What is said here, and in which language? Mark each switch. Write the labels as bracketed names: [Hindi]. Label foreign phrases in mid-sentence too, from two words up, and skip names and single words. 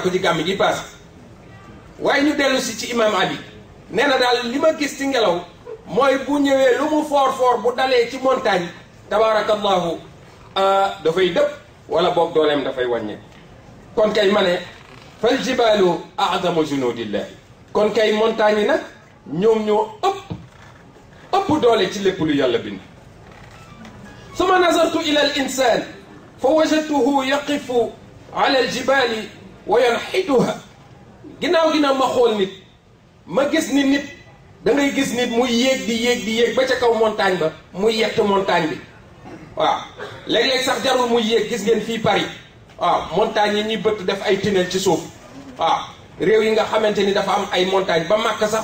[Wolof] ko ci gàmm gi paas waaye ñu dellu si ci imam Ali nee na daal li ma gis ci ngelaw mooy bu ñëwee lu mu foor bu dalee ci montagne tabarakallahu dafay dëpp wala boog dooleem dafay wàññe kon kay ma ne [Arabic] فالجبال أعظم جنود الله [Wolof] kon kay montagne yi nag ñoom ñoo ëpp doole ci lépp lu yàlla bind [Arabic] ثم نظرت إلى الإنسان فوجدته يقف على الجبال وينحتها [Wolof] ginnaaw gi nag ma xool nit ma gis ni nit da ngay gis nit muy yéeg di yéeg ba ca kaw montagne ba muy yett montagne bi léeg-léeg sax jarul muy yéeg gis ngeen fii Paris montagne yi ñuy bëtt def ay tunnel ci suuf réew yi nga xamante ni dafa am ay montagne ba Makka sax